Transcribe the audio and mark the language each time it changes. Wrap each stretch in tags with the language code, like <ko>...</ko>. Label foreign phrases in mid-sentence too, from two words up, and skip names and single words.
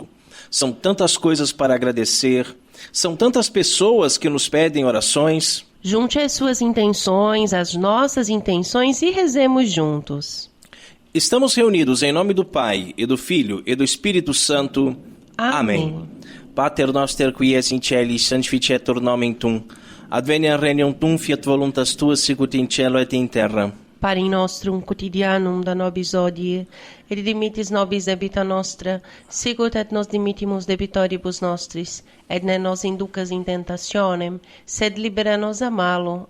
<pt>São tantas coisas para agradecer, são tantas pessoas que nos pedem orações. Junte as suas intenções, as nossas intenções e rezemos juntos. Estamos reunidos em nome do Pai, e do Filho, e do Espírito Santo. Amém.</pt> <la>Pater noster qui es in celis, sanctificetur nomen tuum. Adveniat regnum tuum, fiat voluntas tua, sicut in cielo et in terra. Pare nostrum quotidianum da nobis hodie, et dimitis nobis debita nostra, sicut et nos dimittimus debitoribus nostris, et ne nos inducas in tentationem, sed libera nos a malo.</la>